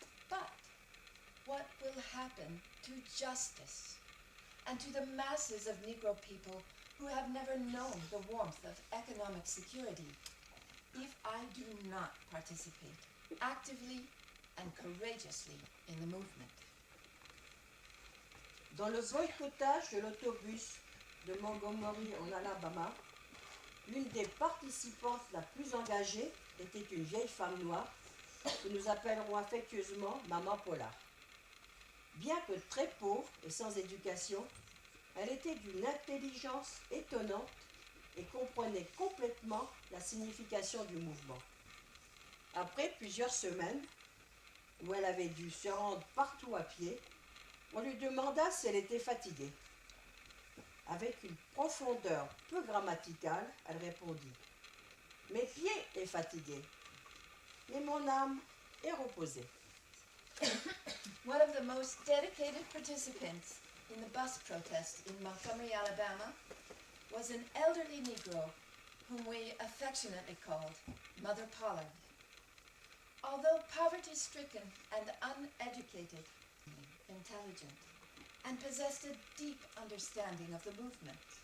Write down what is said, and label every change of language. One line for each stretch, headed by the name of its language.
English: But what will happen to justice and to the masses of Negro people who have never known the warmth of economic security if I do not participate actively and courageously in the movement?
French: Dans le boycottage de l'autobus de Montgomery en Alabama, l'une des participantes la plus engagée était une vieille femme noire que nous appellerons affectueusement Maman Paula. Bien que très pauvre et sans éducation, elle était d'une intelligence étonnante et comprenait complètement la signification du mouvement. Après plusieurs semaines, où elle avait dû se rendre partout à pied, on lui demanda si elle était fatiguée. Avec une profondeur peu grammaticale, elle répondit « Mes pieds est fatigué, mais mon âme est reposée. »
English: One of the most dedicated participants in the bus protest in Montgomery, Alabama, was an elderly Negro whom we affectionately called Mother Pollard. Although poverty-stricken and uneducated, intelligent, and possessed a deep understanding of the movement.